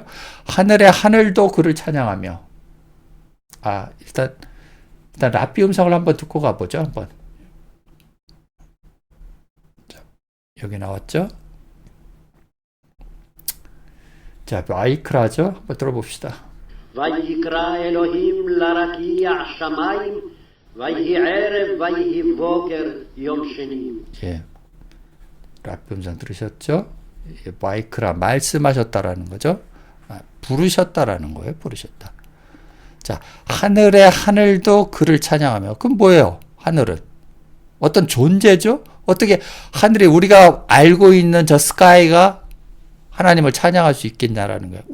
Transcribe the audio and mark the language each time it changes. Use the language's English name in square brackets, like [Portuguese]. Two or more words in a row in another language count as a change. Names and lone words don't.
[Korean] 하늘의 하늘도 그를 찬양하며. 일단 라삐 음성을 한번 듣고 가보죠. 한번. 자, 여기 나왔죠? 자, 마이크라죠? 한번 들어봅시다. [Hebrew] ויקרא אלוהים לרקיע שמיים ויהי ערב ויהי בוקר יום שני. [Korean] 예, 라삐 음성 들으셨죠? 마이크라 말씀하셨다라는 거죠. 부르셨다라는 거예요. 부르셨다. 자, 하늘의 하늘도 그를 찬양하며. 그럼 뭐예요? 하늘은 어떤 존재죠? 어떻게 하늘이 우리가 알고 있는 저 스카이가 하나님을 찬양할 수 있겠냐라는 거예요.